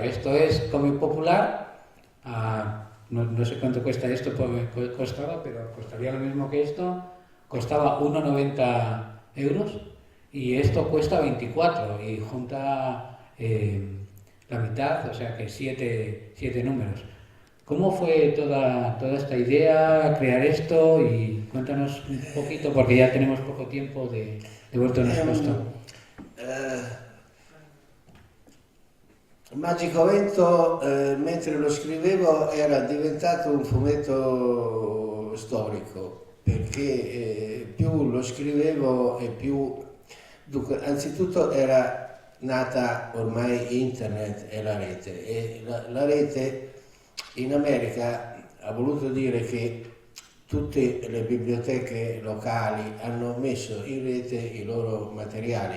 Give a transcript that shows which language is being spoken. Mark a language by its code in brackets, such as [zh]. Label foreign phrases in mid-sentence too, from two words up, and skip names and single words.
[es] Esto es cómic popular, no sé cuánto cuesta esto, costaba, pero costaría lo mismo que esto, costaba 1,90 euros y esto cuesta 24 y junta la mitad, o sea que 7 números. ¿Cómo fue toda esta idea, crear esto? Y cuéntanos un poquito, porque ya tenemos poco tiempo de Vuelto Nascosto. [it] Magico Vento, mentre lo scrivevo, era diventato un fumetto storico, perché più lo scrivevo e più... Dunque, anzitutto era nata ormai internet e la rete in America ha voluto dire che tutte le biblioteche locali hanno messo in rete i loro materiali.